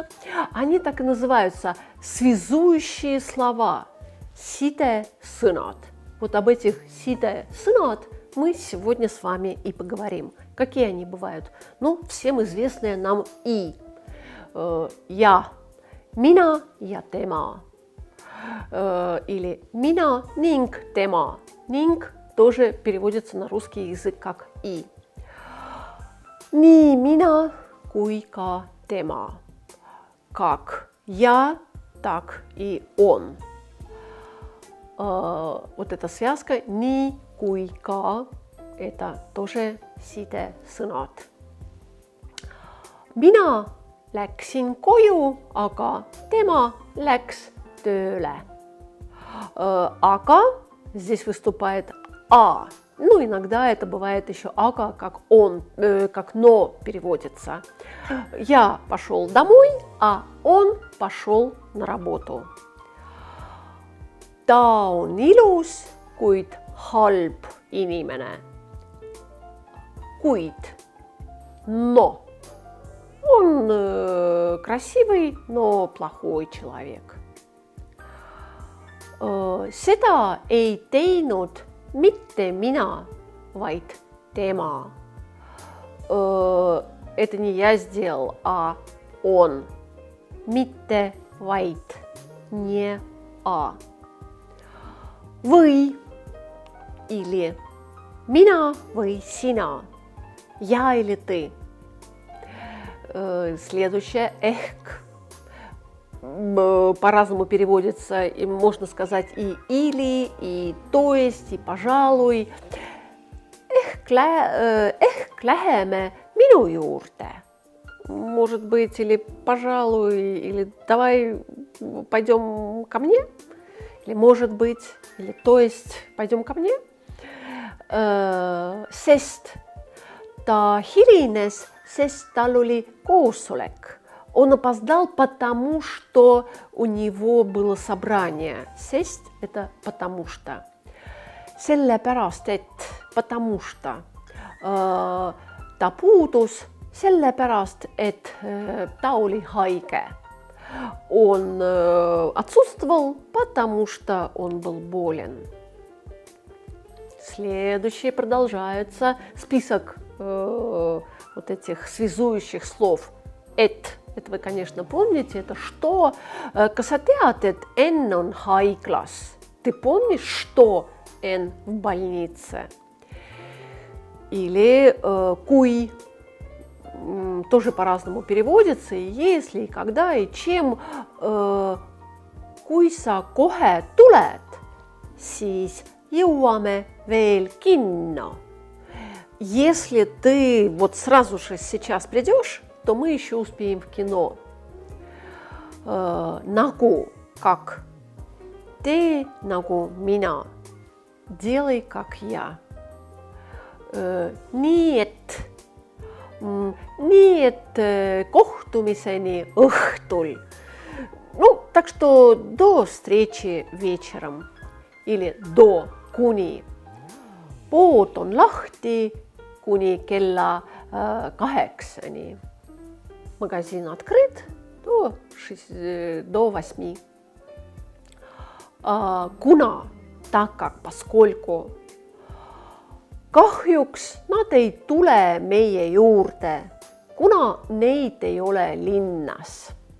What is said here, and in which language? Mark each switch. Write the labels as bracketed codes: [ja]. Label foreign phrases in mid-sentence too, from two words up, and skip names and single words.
[ru] Они так и называются связующие слова. Sidesõnad. Вот об этих sidesõnad мы сегодня с вами и поговорим. Какие они бывают? Ну, всем известные нам и. Я, [et] mina ja tema. Или mina ning tema. [ru] Ning тоже переводится на русский язык как и. [et] Nii mina kui ka tema. [ru] Как я, так и он. Вот эта связка [et] nii kui ka, [ru] это тоже sidesõnad. [et] Mina läksin koju, aga tema läks tööle. [ru] Ага здесь выступает а. Ну, иногда это бывает еще ага, как он, как но переводится. Я пошел домой, а он пошел на работу. [et] Ta on ilus, kuid halb inimene. Kuid, [ru] но. Он красивый, но плохой человек. [et] Seda ei teinud mitte mina, vaid tema. [ru] Это не я сделал, а он. [et] Mitte, vaid, [ru] не а. [et] Või или mina või sina, [ru] я или ты. Следующее ehk. По-разному переводится, и можно сказать и или, и то есть, и пожалуй. [et] Ehk läheme minu juurde. [ru] Может быть, или пожалуй, или давай пойдем ко мне. Или может быть, или то есть, пойдем ко мне. [et] Sest ta hilines, sest tal oli koosolek. [ru] Он опоздал, потому что у него было собрание. Sest – это потому что. [et] Sellepärast, et [ru] потому что. [et] Ta puudus sellepärast, et ta oli haige. [ru] Он отсутствовал, потому что он был болен. Следующее продолжается список вот этих связующих слов. Это вы, конечно, помните, это что? [et] Kas sa tead, et N on haiglas? [ru] Ты помнишь, что N в больнице? Или kui тоже по-разному переводится, и если, и когда, и чем. [et] Kui sa kohe tuled, siis jõuame veel kinno. [ru] Если ты вот сразу же сейчас придешь, то мы еще успеем в кино. [et] Nagu, как. Tee nagu mina. [ru] Делай, как я. [et] Nii et kohtumiseni õhtul. [ru] Ну, так что до встречи вечером. Или до, [et] kuni. Pood on lahti kuni kella 8. [ru] Магазин открыт до 8. Kuna, так как, поскольку. [et] Kahjuks nad ei tule meie juurde, kuna neid ei ole linnas.